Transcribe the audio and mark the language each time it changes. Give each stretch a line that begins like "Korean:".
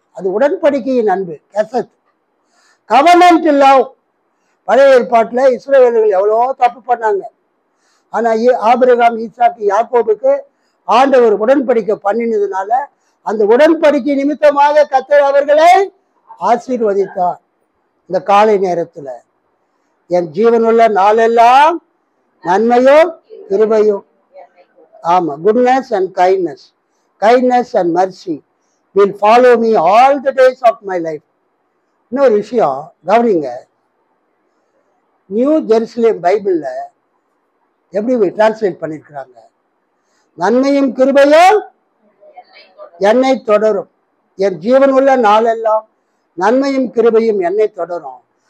Tamil: அது உடன்படிக்கையின் அன்பு, கெசத், கவர்னன்ட் லவ். பழைய ஏற்பாட்டுல இஸ்ரவேலர்கள் எவ்வளோ தப்பு பண்ணாங்க. ஆனா ஆபிரகாம், ஈசாக்கு, யாக்கோபுக்கு ஆண்டவர் உடன்படிக்கை பண்ணினதுனால அந்த உடன்படிக்கை நிமித்தமாக கர்த்தர் அவர்களை ஆசீர்வதித்தார். இந்த காலை நேரத்துல என் ஜீவனுள்ள நாளெல்லாம் நன்மையும் கிருபையும், ஆமா,
English: goodness and kindness and mercy will follow me all the days of my life.
Tamil: இன்னொரு விஷயம் கவனிங்க, நியூ ஜெருசலேம் பைபிள்ல எப்படி டிரான்ஸ்லேட் பண்ணிருக்கிறாங்க? நன்மையும் கிருபையும் என்னை தொடரும், என் ஜீவன் உள்ள நாளெல்லாம் நன்மையும் கிருபையும் என்னை தொடரும்.